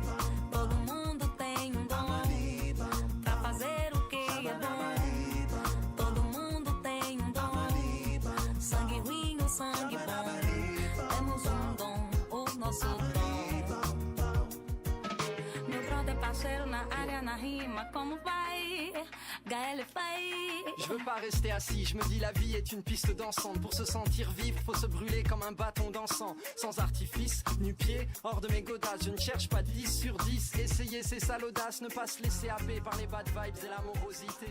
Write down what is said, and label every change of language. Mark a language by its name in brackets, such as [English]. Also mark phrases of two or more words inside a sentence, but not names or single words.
[Portuguese] Todo mundo tem dom pra fazer o que é bom. Todo mundo tem dom, sangue ruim ou sangue bom. Temos dom, o nosso dom. Meu brother parceiro na área, na rima, como vai? Gaël Faye. [French] Je veux pas rester assis, je me dis la vie est une piste dansante. Pour se sentir vivre, faut se brûler comme un bâton d'encens. Sans artifice, nu-pied, hors de mes godasses. Je ne cherche pas 10 sur 10. Essayer c'est ça l'audace, ne pas se laisser happer par les [English] bad vibes [French] et la morosité.